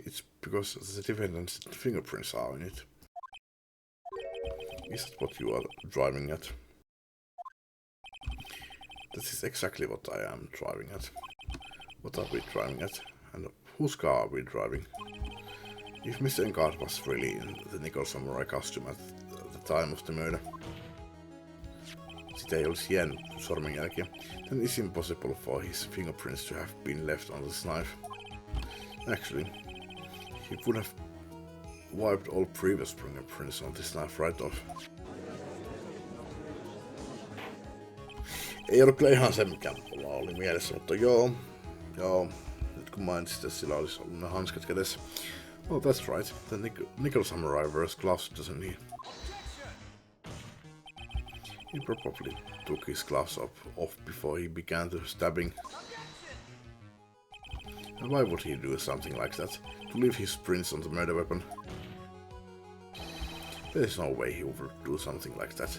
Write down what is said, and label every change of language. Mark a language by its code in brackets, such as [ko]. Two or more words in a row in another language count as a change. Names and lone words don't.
[en] It's because the defendant's fingerprints are on it. Is that what you are driving at? That is exactly what I am driving at. What are we driving at? And whose car are we driving? If Mr. Engard was really in the nickel samurai costume at the time of the murder, [fi] sitä ei olisi jäänyt sormenjälkiä, [en] then it's impossible for his fingerprints to have been left on this knife. Actually, he would have wiped all previous fingerprints on this knife right off. [fi] Ei ollut kyllä ihan se, mikä mulla oli mielessä, mutta joo. Nyt kun mainitsit, että sillä olisi ollut ne hanskat kädessä. [en] Oh, that's right. The nickel samurai wears gloves, doesn't he? He probably took his gloves off before he began the stabbing. And why would he do something like that? To leave his prints on the murder weapon? There is no way he would do something like that.